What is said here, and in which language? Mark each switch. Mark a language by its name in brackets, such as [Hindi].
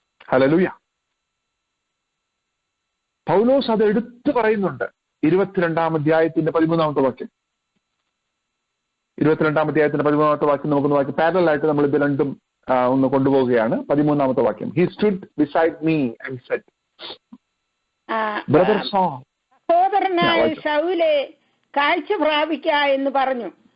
[Malayalam] Hallelujah. പൗലോസ് അത് എടുത്തു പറയുന്നുണ്ട് 22-ാം അധ്യായത്തിന്റെ 13-ാമത്തെ വാക്യം. 22-ാം അധ്യായത്തിന്റെ 13-ാമത്തെ വാക്യം നമുക്കൊന്ന് വാക്യം പാരലലായിട്ട് നമ്മൾ ഇത് രണ്ടും ഒന്ന് കൊണ്ടുപോവുകയാണ്. 13-ാമത്തെ വാക്യം. [English] He stood beside me and said, Brother Saul. [Malayalam] സഹോദരനായ ശൗലേ, കാഴ്ച പ്രാപിക്ക എന്ന് പറഞ്ഞു.